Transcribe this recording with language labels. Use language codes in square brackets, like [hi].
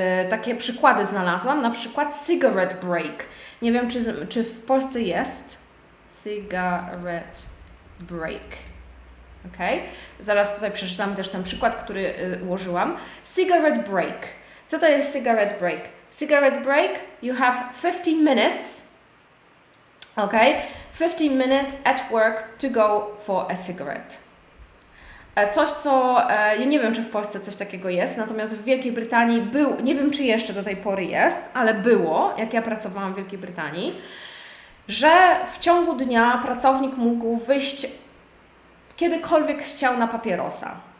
[pl] Takie przykłady znalazłam, na przykład cigarette break. Nie wiem, czy w Polsce jest cigarette break. Okay? Zaraz tutaj przeczytam też ten przykład, który ułożyłam. Cigarette break. Co to jest cigarette break? [en] Cigarette break, you have 15 minutes, okay? 15 minutes at work to go for a cigarette. [pl] Coś, co, ja nie wiem, czy w Polsce coś takiego jest, natomiast w Wielkiej Brytanii nie wiem, czy jeszcze do tej pory jest, ale było, jak ja pracowałam w Wielkiej Brytanii, że w ciągu dnia pracownik mógł wyjść kiedykolwiek chciał na papierosa.